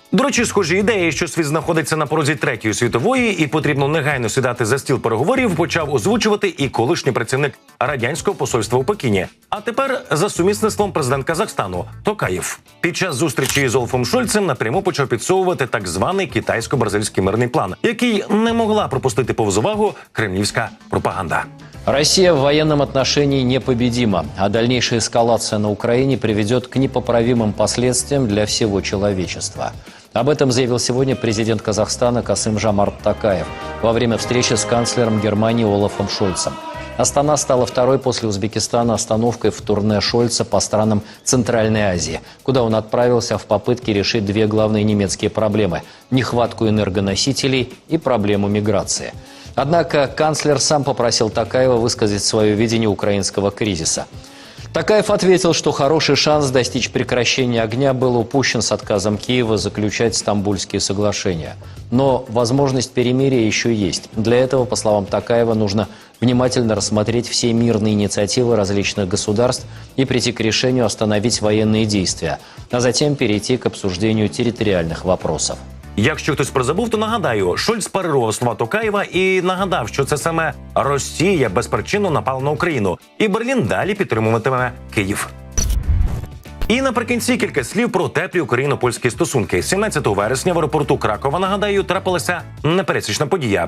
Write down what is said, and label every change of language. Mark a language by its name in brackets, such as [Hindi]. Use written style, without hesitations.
[Ukrainian] До речі, схожі ідеї, що світ знаходиться на порозі Третьої світової і потрібно негайно сідати за стіл переговорів, почав озвучувати і колишній працівник радянського посольства у Пекіні, а тепер за сумісництвом президент Казахстану Токаєв. Під час зустрічі з Олафом Шольцем напряму почав підсовувати так званий китайсько-бразильський мирний план, який не могла пропустити повз увагу кремлівська пропаганда. [Russian] Россия в военном отношении непобедима, а дальнейшая эскалация на Украине приведет к непоправимым последствиям для всего человечества. Об этом заявил сегодня президент Казахстана Касым-Жомарт Токаев во время встречи с канцлером Германии Олафом Шольцем. Астана стала второй после Узбекистана остановкой в турне Шольца по странам Центральной Азии, куда он отправился в попытке решить две главные немецкие проблемы – нехватку энергоносителей и проблему миграции. Однако канцлер сам попросил Токаева высказать свое видение украинского кризиса. Токаев ответил, что хороший шанс достичь прекращения огня был упущен с отказом Киева заключать Стамбульские соглашения. Но возможность перемирия еще есть. Для этого, по словам Токаева, нужно внимательно рассмотреть все мирные инициативы различных государств и прийти к решению остановить военные действия, а затем перейти к обсуждению территориальных вопросов. [Ukrainian] Якщо хтось призабув, то нагадаю, Шольц парирував слова Токаєва і нагадав, що це саме Росія безпричинно напала на Україну, і Берлін далі підтримуватиме Київ. І наприкінці кілька слів про теплі україно-польські стосунки. 17 вересня в аеропорту Кракова, нагадаю, трапилася непересічна подія.